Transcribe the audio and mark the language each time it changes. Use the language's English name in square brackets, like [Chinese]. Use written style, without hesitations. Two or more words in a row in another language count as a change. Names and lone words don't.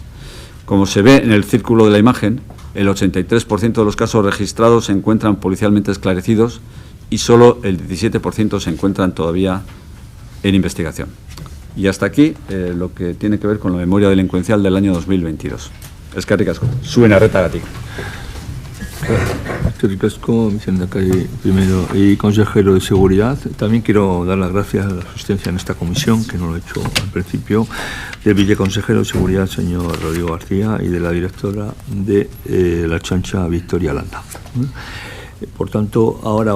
[Spanish] Como se ve en el círculo de la imagen, el 83% de los casos registrados se encuentran policialmente esclarecidos y solo el 17% se encuentran todavía en investigación. Y hasta aquí lo que tiene que ver con la memoria delincuencial del año 2022. [Basque] Eskerrik asko. Zuen arretagatik. Eskerrik asko, [Spanish] vicelehendakari primero y consejero de Seguridad. También quiero dar las gracias a la asistencia en esta comisión, que no lo he hecho al principio, del viceconsejero de Seguridad, señor Rodrigo García, y de la directora de la Ertzaintza, Victoria Landa. Por tanto, ahora vamos